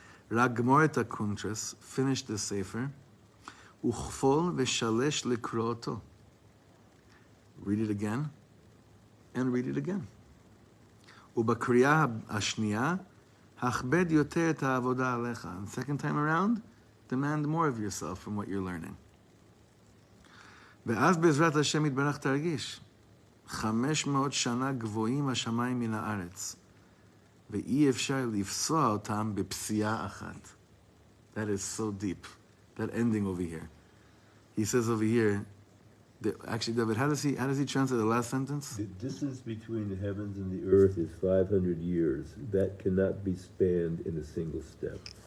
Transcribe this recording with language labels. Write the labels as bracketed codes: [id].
[he] Rak gmor et hakuntres, [en] finish the sefer, [he] uchfol v'shalesh likroto. [en] Read it again, and read it again. [he] Ubakriya hashniya, hachbed yoter et ha'avoda alecha. [en] And second time around, demand more of yourself from what you're learning. [he] ואז בעזרת השם יתברך תרגיש 500 שנה גבוהים השמיים מן הארץ ואי אפשר לפסוע אותם בפסיעה אחת. [en] That is so deep. That ending over here. He says over here, actually, David, how does he translate the last sentence? The distance between the heavens and the earth is 500 years. That cannot be spanned in a single step.